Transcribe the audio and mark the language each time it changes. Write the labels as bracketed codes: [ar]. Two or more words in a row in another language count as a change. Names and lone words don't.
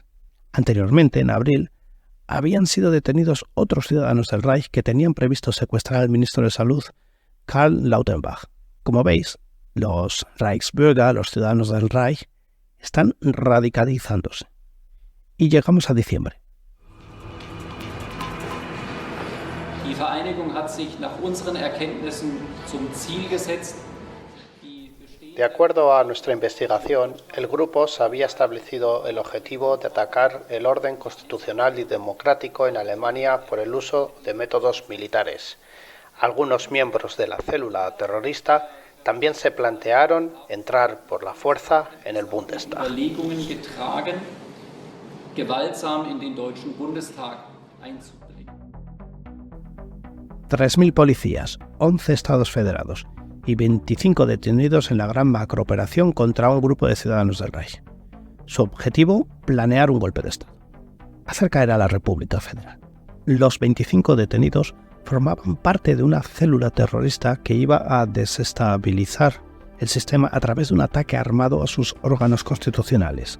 [es] Anteriormente, en abril, habían sido detenidos otros ciudadanos del Reich que tenían previsto secuestrar al ministro de Salud, Karl Lauterbach. Como veis, los Reichsbürger, los ciudadanos del Reich, están radicalizándose. Y llegamos a diciembre. [de] Die Vereinigung hat sich nach unseren Erkenntnissen zum Ziel gesetzt. [es] De acuerdo a nuestra investigación, el grupo se había establecido el objetivo de atacar el orden constitucional y democrático en Alemania por el uso de métodos militares. Algunos miembros de la célula terrorista también se plantearon entrar por la fuerza en el Bundestag. [de] Überlegungen getragen, gewaltsam in den deutschen Bundestag einzudringen. [es] 3.000 policías, 11 estados federados y 25 detenidos en la gran macrooperación contra un grupo de ciudadanos del Reich. Su objetivo, planear un golpe de Estado. Hacer caer a la República Federal. Los 25 detenidos formaban parte de una célula terrorista que iba a desestabilizar el sistema a través de un ataque armado a sus órganos constitucionales.